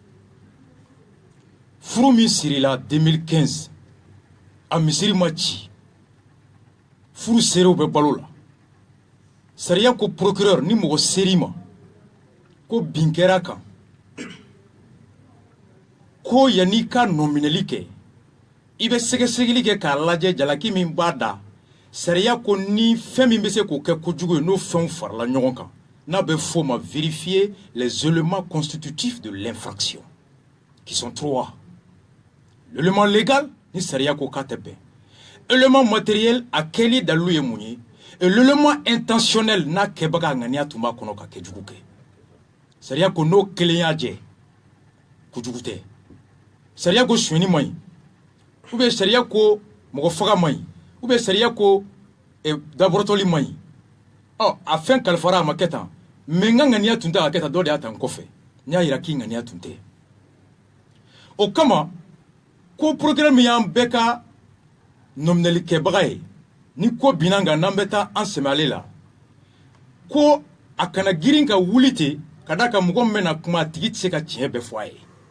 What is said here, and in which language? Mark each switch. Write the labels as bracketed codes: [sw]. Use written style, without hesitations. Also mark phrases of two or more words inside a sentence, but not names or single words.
[bm] furu min sirila 2015 a misiri ma ci furu serew bɛ balo la sariya ko procureur ni mɔgɔ seri ma ko bin kɛra kan ko yanni ka nominali kɛ i bɛ sɛgɛsɛgɛli kɛ k'a lajɛ jalaki min b'a da sariya ko ni fɛn min bɛ se k'o kɛ kojugu ye n'o fɛnw farala ɲɔgɔn kan n'a bɛ f'o ma [fr] vérifier les éléments constitutifs de l'infraction qui sont trois l'élément légal [bm] ni sariya ko k'a tɛ bɛn [fr] élément matériel [bm] a kɛli dalilu ye mun ye [fr] et l'élément intentionnel [bm] n'a kɛbaga a ŋaniya tun b'a kɔnɔ ka kɛjugu kɛ sariya ko n'o kelen y'a jɛ kojugu tɛ sariya ko suɲɛni man ɲi [fr] ou bien [bm] sariya ko mɔgɔ faga man ɲi [fr] ou bien [bm] sariya ko daborotɔli man ɲi a fɛn kalifara a ma kɛ tan mais n ka ŋaniya tun tɛ ka kɛ tan dɔ de y'a ta n kɔfɛ n y'a jira k'i ŋaniya tun tɛ o kama ko procureur min y'an bɛɛ ka nominali kɛbaga ye ni ko binna nka n'an bɛ taa an sɛmɛ ale la ko a kana girin ka wuli ten ka da ka mɔgɔ min bɛna kuma a tigi tɛ se ka tiɲɛ bɛɛ fɔ a ye